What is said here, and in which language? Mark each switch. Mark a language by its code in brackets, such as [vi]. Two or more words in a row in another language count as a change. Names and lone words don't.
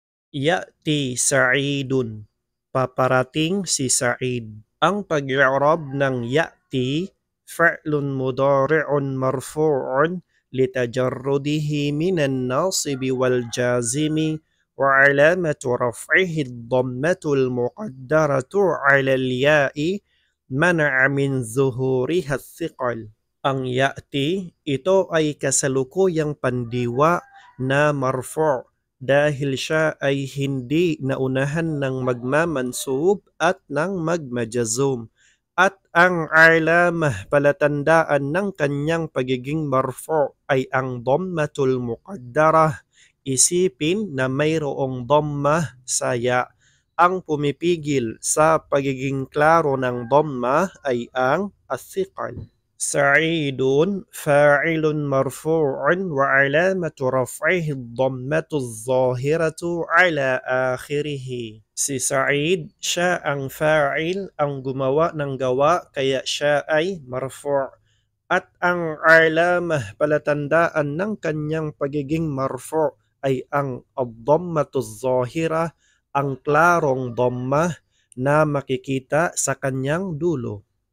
[ar] يأتي سعيد. [tl] Paparating si Sa'id. Ang pag-i'rab ng ya'ti, [ar] فعل مضارع مرفوع لتجرده من الناصب والجازم وعلامة رفعه الضمة المقدرة على الياء منع من ظهورها الثقل. [tl] Ang ya'ti, ito ay kasalukuyang pandiwa na marfu' dahil siya ay hindi naunahan ng magmamansub at ng magmajazum. At ang alamah palatandaan ng kanyang pagiging marfu ay ang [ar] الضمة المقدرة. [tl] Isipin na mayroong dhammah sa ya. Ang pumipigil sa pagiging klaro ng dhammah ay ang athiqal. [ar] سعيد فاعل مرفوع وعلامة رفعه الضمة الظاهرة على آخره. [tl] Si Sa'id, siya ang fa'il, ang gumawa ng gawa kaya siya ay marfu'. At ang alamah palatandaan ng kanyang pagiging marfu' ay ang [ar] الضمة الظاهرة, [tl] ang klarong dhammah na makikita sa kanyang dulo.